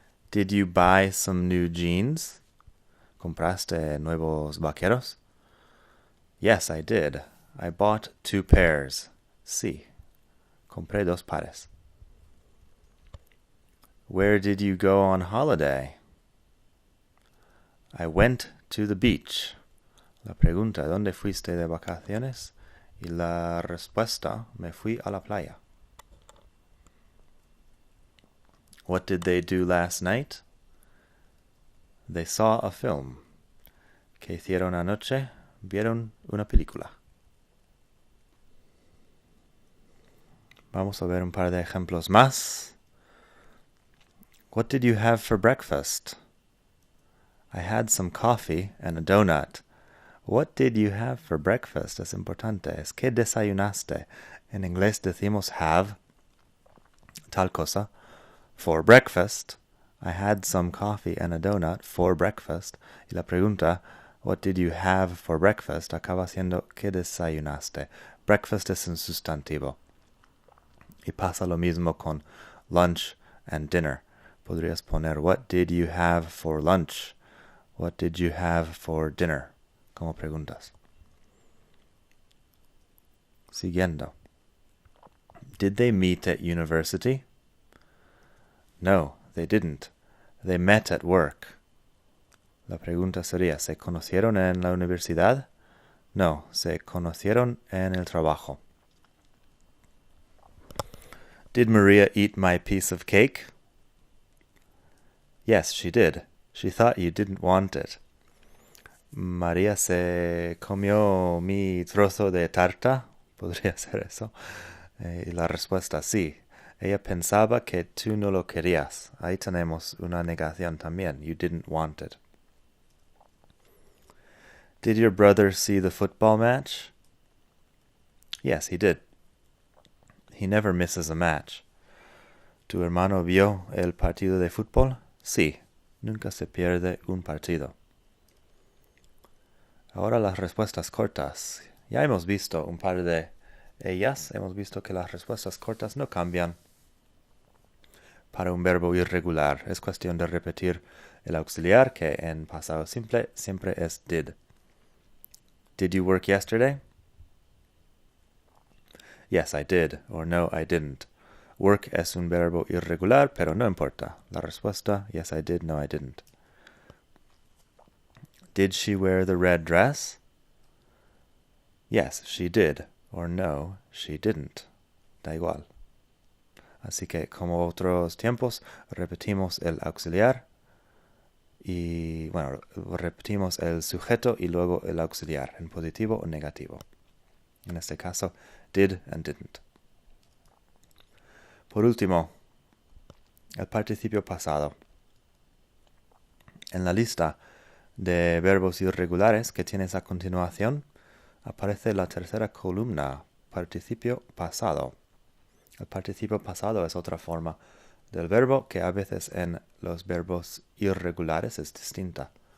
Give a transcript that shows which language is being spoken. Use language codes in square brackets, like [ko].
[en] Did you buy some new jeans? [es] ¿Compraste nuevos vaqueros? [en] Yes, I did. I bought 2 pairs. [es] Sí, compré 2 pares. [en] Where did you go on holiday? I went to the beach. [es] La pregunta, ¿dónde fuiste de vacaciones? Y la respuesta, me fui a la playa. [en] What did they do last night? They saw a film. [es] ¿Qué hicieron anoche? Vieron una película. Vamos a ver un par de ejemplos más. [en] What did you have for breakfast? I had some coffee and a donut. What did you have for breakfast? [es] Es importante. Es que desayunaste. En inglés decimos have, tal cosa. [en] For breakfast, I had some coffee and a donut for breakfast. [es] Y la pregunta, [en] what did you have for breakfast? [es] Acaba siendo, ¿qué desayunaste? Breakfast es un sustantivo. Y pasa lo mismo con [en] lunch and dinner. [es] Podrías poner, what did you have for lunch? What did you have for dinner? Como preguntas. Siguiendo. [en] Did they meet at university? No, they didn't. They met at work. [es] La pregunta sería, ¿se conocieron en la universidad? No, se conocieron en el trabajo. [en] Did Maria eat my piece of cake? Yes, she did. She thought you didn't want it. [es] María se comió mi trozo de tarta. ¿Podría ser eso? Y la respuesta, sí. Ella pensaba que tú no lo querías. Ahí tenemos una negación también. [en] You didn't want it. Did your brother see the football match? Yes, he did. He never misses a match. [es] ¿Tu hermano vio el partido de fútbol? Sí, nunca se pierde un partido. Ahora las respuestas cortas. Ya hemos visto un par de ellas. Hemos visto que las respuestas cortas no cambian para un verbo irregular. Es cuestión de repetir el auxiliar, que en pasado simple siempre es did. [en] Did you work yesterday? Yes, I did. Or no, I didn't. Work [es] es un verbo irregular, pero no importa. La respuesta, [en] yes, I did, no, I didn't. Did she wear the red dress? Yes, she did. Or no, she didn't. [es] Da igual. Así que, como otros tiempos, repetimos el auxiliar y, bueno, repetimos el sujeto y luego el auxiliar, en positivo o negativo. En este caso, [en] did and didn't. [es] Por último, el participio pasado. En la lista de verbos irregulares que tienes a continuación, aparece la tercera columna, participio pasado. El participio pasado es otra forma del verbo que a veces en los verbos irregulares es distinta.